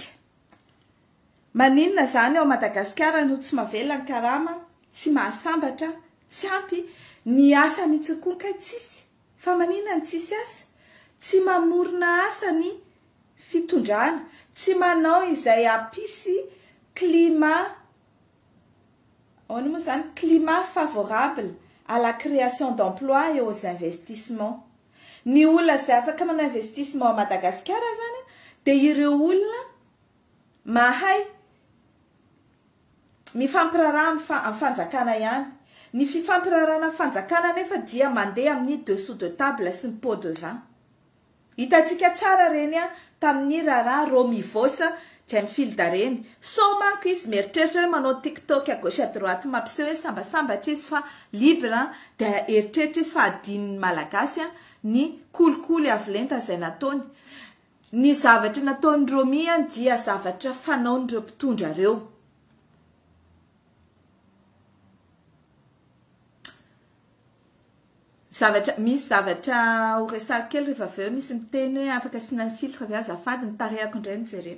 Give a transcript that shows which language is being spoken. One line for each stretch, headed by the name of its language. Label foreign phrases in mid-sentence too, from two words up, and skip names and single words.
Malagasy: Maninona zany ao Madagasikara no tsy mahavela ny karama, tsy mahasambatra, tsy ampy ny asa mitsokonka tsisy. Fa maninona ny tsisy asa? Tsy mamorona asa ny fitondrana, tsy manao izay ampisy
French: climat favorable à la création d'emplois et aux investissements.
Malagasy: Ny olona izay afaka manao
French: investissement à
Malagasy: Madagasikara zany dia ireo olona mahay mifampirarana amin'ny fanjakana ihany. Ny fifampirarana amin'ny fanjakana nefa dia mandeha amin'ny
French: dessous de table
Malagasy: sy ny
French: pot de vin.
Malagasy: Hitantsika tsara reny tamin'ny raharaha Romivosa Jamfilda reny. So manko izy mieritreritra hoe manao TikTok
French: à gauche à droite
Malagasy: mampiseho hoe sambasambatra izy fa libre dia eritreritra izy fa adin'ny malagasy ny kolikoly avolenta izay nataony. Ny zavatra nataony Romi dia zavatra fanaon'ireo mpitondra ireo. Misy zavatra horesako kely rehefa avy eo misy miteny hoe afaka asina filtre vy azafady ny tarehako indray nijerena.